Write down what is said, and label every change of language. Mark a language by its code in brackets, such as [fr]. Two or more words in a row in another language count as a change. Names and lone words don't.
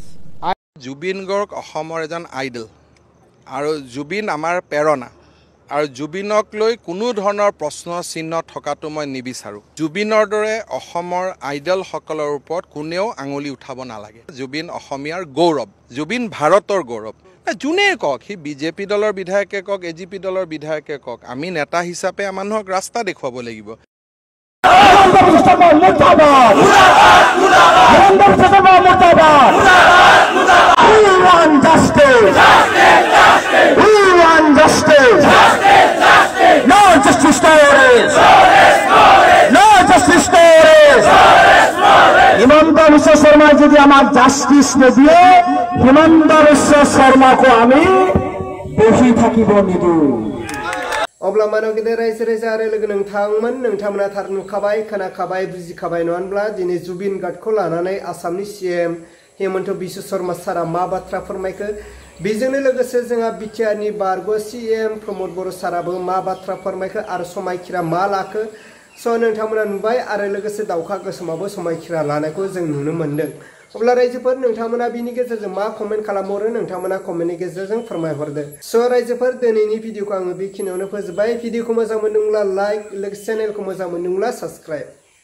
[as] জুবিন গাৰ্গ অসমৰ এজন আইডল আৰু জুবিন আমাৰ প্ৰেৰণা আৰু জুবিনক লৈ কোনো ধৰণৰ প্ৰশ্ন চিহ্ন থকাটো মই নিবিচাৰোঁ। জুবিনৰ দৰে অসমৰ আইডলসকলৰ ওপৰত কোনেও আঙুলি উঠাব নালাগে। জুবিন অসমীয়াৰ গৌৰৱ, জুবিন ভাৰতৰ গৌৰৱ। যোনেই কওক, সি BJP দলৰ বিধায়কে কওক, AGP দলৰ বিধায়কে কওক, আমি নেতা হিচাপে মানুহক ৰাস্তা দেখুৱাব লাগিব। [en] Not just stories. [as] হিমন্ত বিশ্ব শর্মা যদি আমার জাস্টিস নিদিয়ে হিমন্ত বিশ্ব শর্মাকে আমি বহি থাকিব নিদু [brx] अब्ला मानव गेदेर रायजो राजा आरो लोगो नोंथांमोना थार नुखाबाय खोनाखाबाय बुजिखाबाय नङा होनब्ला दिनै जुबिन गार्डखौ लानानै आसामनि सीएम हेमन्त बिश्व शर्मा सारा मा बाथ्रा फोरमायखो बेजोंनो लोगोसे जोंहा बिटिआरनि बारग' सीएम प्रमद बर' साराबो मा बाथ्रा फोरमायखो आरो समायखिरा मा लाखो स' नोंथांमोना नुबाय आरो लोगोसे दाउखा गोसोमाबो समायखिरा लानायखौ जों नुनो मोन्दों अब्ला रायजोफोर नोंथांमोना बिनि गेजेरजों मा कमेन्ट खालामहरो नोंथांमोना कमेन्टनि गेजेरजों फोरमायहरदो स' रायजोफोर दिनैनि भिडिअखौ आङो बेखिनियावनो फोजोबबाय भिडिअखौ मोजां मोनदोंब्ला लाइक लोगोसे चेनेलखौ मोजां मोनदोंब्ला साबस्क्राइब